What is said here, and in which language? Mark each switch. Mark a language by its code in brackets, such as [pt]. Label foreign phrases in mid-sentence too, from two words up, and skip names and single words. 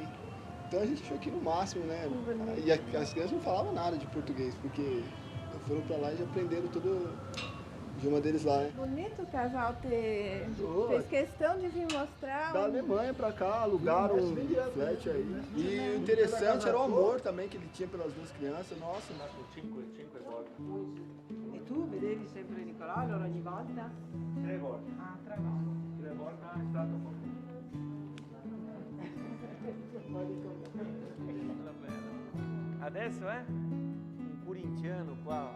[pt] Então a gente achou que no máximo, né, e as crianças não falavam nada de português, porque foram pra lá e já aprenderam tudo de uma deles lá, né. Bonito o casal fez questão de vir mostrar. Da Alemanha pra cá, alugaram um flat aí. E o interessante era o amor também que ele tinha pelas duas crianças, nossa. [it] E tu vedevi sempre Nicolò ogni volta? 3 volte. Ah, 3 volte. 3 volte è stato un po'. Adesso un corintiano qua.